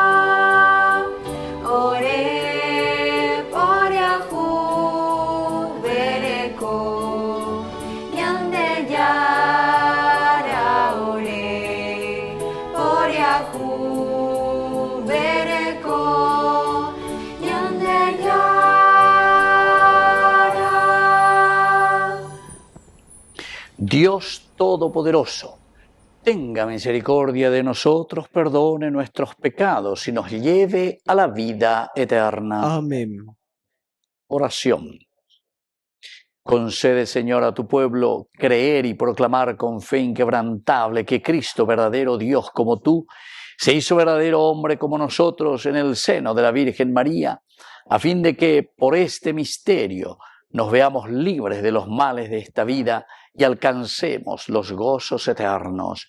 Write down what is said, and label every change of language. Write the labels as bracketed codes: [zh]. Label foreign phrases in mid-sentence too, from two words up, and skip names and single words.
[es] ore por Yahu Bereko, Nyande Yara ore por Yahu Bereko, Nyande Yara. Dios Todopoderoso, tenga misericordia de nosotros, perdone nuestros pecados y nos lleve a la vida eterna. Amén. Oración. Concede, Señor, a tu pueblo creer y proclamar con fe inquebrantable que Cristo, verdadero Dios como tú, se hizo verdadero hombre como nosotros en el seno de la Virgen María, a fin de que por este misterio nos veamos libres de los males de esta vida y alcancemos los gozos eternos.